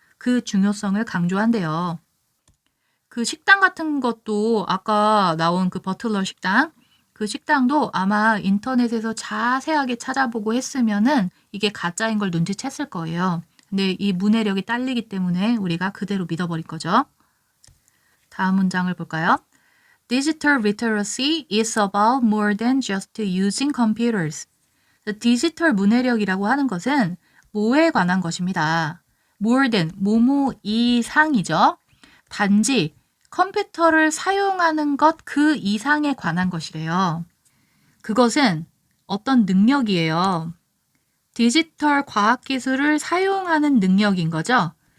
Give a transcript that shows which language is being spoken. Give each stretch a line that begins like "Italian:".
Korean: 그 중요성을 강조한대요. 그 식당 같은 것도 아까 나온 그 버틀러 식당, 그 식당도 아마 인터넷에서 자세하게 찾아보고 했으면은 이게 가짜인 걸 눈치챘을 거예요. 근데 이 문해력이 딸리기 때문에 우리가 그대로 믿어버릴 거죠. 다음 문장을 볼까요?
English: Digital literacy is about more than just using computers.
Korean: 디지털 문해력이라고 하는 것은 뭐에 관한 것입니다. more than, 뭐뭐 이상이죠. 단지 컴퓨터를 사용하는 것 그 이상에 관한 것이래요. 그것은 어떤 능력이에요. 디지털 과학기술을 사용하는 능력인 거죠.